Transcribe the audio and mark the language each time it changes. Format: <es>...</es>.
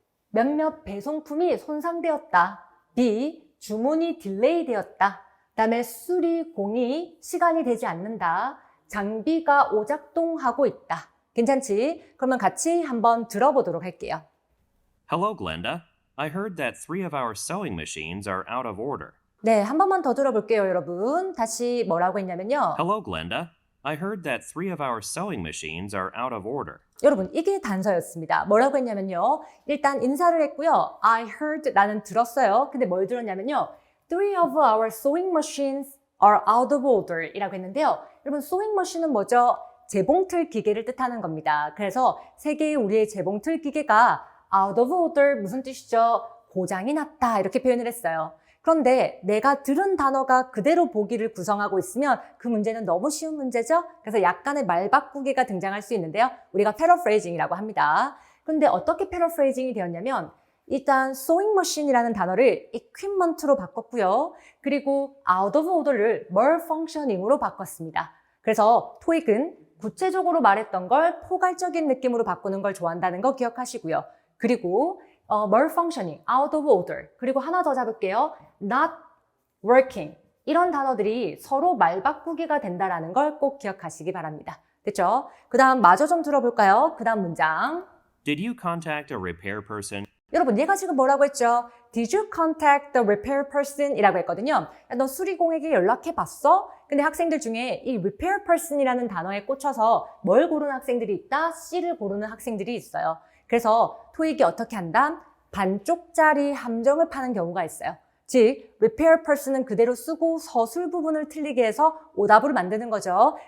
<ko>몇몇 배송품이 손상되었다. B. 주문이 딜레이 되었다. 그다음에 수리 공이 시간이 되지 않는다. 장비가 오작동하고 있다. 괜찮지? 그러면 같이 한번 들어보도록 할게요.</ko> <en>Hello, Glenda. I heard that 3 of our sewing machines are out of order.</en> <ko>네, 한 번만 더 들어볼게요, 여러분. 다시 뭐라고 했냐면요.</ko> <en>Hello, Glenda. I heard that 3 of our sewing machines are out of order.</en> <ko>여러분, 이게 단서였습니다. 뭐라고 했냐면요. 일단 인사를 했고요.</ko> <en>I heard,</en> <ko>나는 들었어요. 근데 뭘 들었냐면요.</ko> <en>3 of our sewing machines are out of order</en> <ko>이라고 했는데요. 여러분, sewing machine은 뭐죠? 재봉틀 기계를 뜻하는 겁니다. 그래서 세 개의 우리의 재봉틀 기계가 out of order 무슨 뜻이죠? 고장이 났다 이렇게 표현을 했어요. 그런데 내가 들은 단어가 그대로 보기를 구성하고 있으면 그 문제는 너무 쉬운 문제죠? 그래서 약간의 말바꾸기가 등장할 수 있는데요. 우리가 paraphrasing이라고 합니다. 그런데 어떻게 paraphrasing이 되었냐면 일단 sewing machine이라는 단어를 equipment로 바꿨고요. 그리고 out of order를 malfunctioning으로 바꿨습니다. 그래서 토익은 구체적으로 말했던 걸 포괄적인 느낌으로 바꾸는 걸 좋아한다는 거 기억하시고요. 그리고 malfunctioning, out of order, 그리고 하나 더 잡을게요.</ko> <en>not working.</en> <ko>이런 단어들이 서로 말바꾸기가 된다는 걸 꼭 기억하시기 바랍니다. 됐죠? 그 다음 마저 좀 들어볼까요? 그 다음 문장.</ko> <en>Did you contact a repair person?</en> <ko>여러분, 얘가 지금 뭐라고 했죠?</ko> <en>Did you contact the repair person?</en> <ko>이라고 했거든요. 야, 너 수리공에게 연락해봤어? 근데 학생들 중에 이 repair person이라는 단어에 꽂혀서 뭘 고르는 학생들이 있다? C를 고르는 학생들이 있어요. 그래서 토익이 어떻게 한다? 반쪽짜리 함정을 파는 경우가 있어요. 즉, repair person은 그대로 쓰고 서술 부분을 틀리게 해서 오답으로 만드는 거죠.</ko>